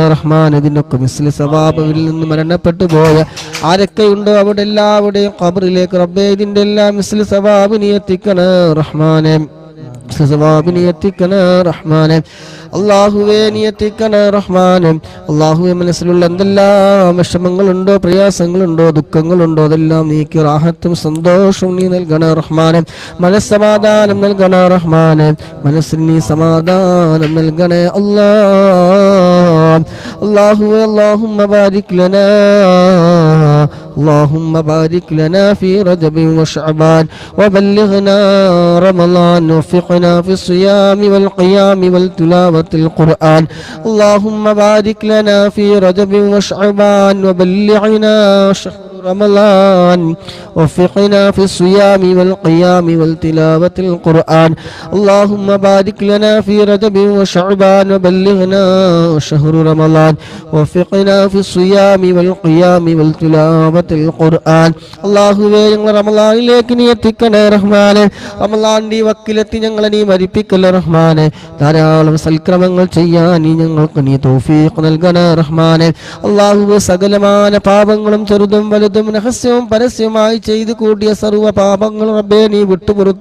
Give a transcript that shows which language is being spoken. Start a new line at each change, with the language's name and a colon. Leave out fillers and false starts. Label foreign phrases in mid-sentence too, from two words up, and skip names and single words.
Malayalam: റഹ്മാൻ ഇതിനൊക്കെ
Arabic: مثل ثواب
Malayalam: നിന്ന് മരണപ്പെട്ടു പോയ ആരൊക്കെയുണ്ടോ അവിടെ എല്ലാവരുടെയും ഖബറിലേക്ക് റബ്ബേ ഇതിന്റെ എല്ലാം
Arabic: مثل ثواب
Malayalam: നീ എത്തിക്കണേ റഹ്മാനെ സവാബിനെ എത്തിക്കണേ റഹ്മാനെ അല്ലാഹുവേ നീ എത്തിക്കണേ റഹ്മാനെ അല്ലാഹുവേ മനസ്സിലുള്ള എന്തെല്ലാം വിഷമങ്ങളുണ്ടോ പ്രയാസങ്ങളുണ്ടോ ദുഃഖങ്ങളുണ്ടോ അതെല്ലാം നീക്കി റാഹത്തും സന്തോഷവും നീ നൽകണേ റഹ്മാനെ മനസ്സമാധാനം നൽകണേ റഹ്മാനെ മനസ്സിന് നീ സമാധാനം നൽകണേ
Arabic: അല്ലാഹുവേ اللهم بارك لنا في رجب وشعبان وبلغنا رمضان وفقنا في الصيام والقيام والتلاوة القرآن اللهم بارك لنا في رجب وشعبان وبلغنا شهر رمضان وفقنا في الصيام والقيام والتلاوة القرآن اللهم بارك لنا في رجب وشعبان وبلغنا شهر رمضان وفقنا في الصيام والقيام والتلاوة القرآن അല്ലാഹുവേ
Malayalam: ഞങ്ങൾ റമളാനിലേക്ക് നീ എത്തിക്കണേ റഹ്മാനെ റമളാന്റെ വക്കിലെത്തി ഞങ്ങളെ നീ മരിപ്പിക്കല്ലേ റഹ്മാനെ ധാരാളം സൽക്രമങ്ങൾ ചെയ്യാൻ നീ ഞങ്ങൾക്ക് നീ തൗഫീഖ് നൽകണേ റഹ്മാനെ അല്ലാഹുവേ സകലമായ പാപങ്ങളും ചെറുതും വലുതും രഹസ്യവും പരസ്യവുമായി ചെയ്തു കൂടിയ സർവ്വ പാപങ്ങളും റബ്ബേ നീ വിട്ടുപുറത്തു